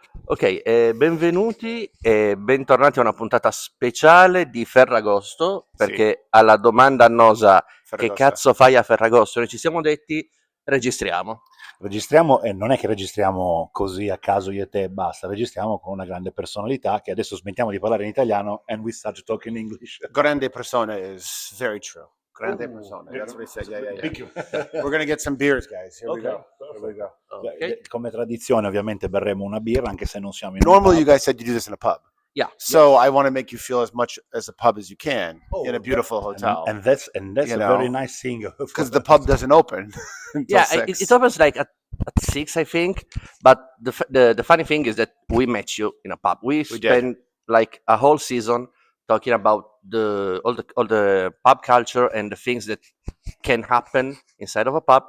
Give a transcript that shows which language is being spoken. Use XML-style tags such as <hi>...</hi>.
<it>Ok, benvenuti e bentornati a una puntata speciale di Ferragosto, perché sì, alla domanda annosa Ferragosto, che cazzo fai a Ferragosto, noi ci siamo detti registriamo. Registriamo, e non è che registriamo così a caso io e te e basta, registriamo con una grande personalità che adesso smettiamo di parlare in italiano</it> <en>and we start talking English.</en> <it>Grande persona</it> <en>is very true. Grande persona. That's what he said. Yeah. We're going to get some beers, guys. Here we go. Okay.</en> <it>Come tradizione, ovviamente berremo una birra, anche se non siamo in</it> <en>Normally, you guys said you do this in a pub. Yeah. So I want to make you feel as much as a pub as you can in a beautiful hotel. And that's a very nice thing. Because the pub doesn't open until 6. It opens like at 6, I think. But the funny thing is that we met you in a pub. We spent like a whole season talking about all the pub culture and the things that can happen inside of a pub.</en>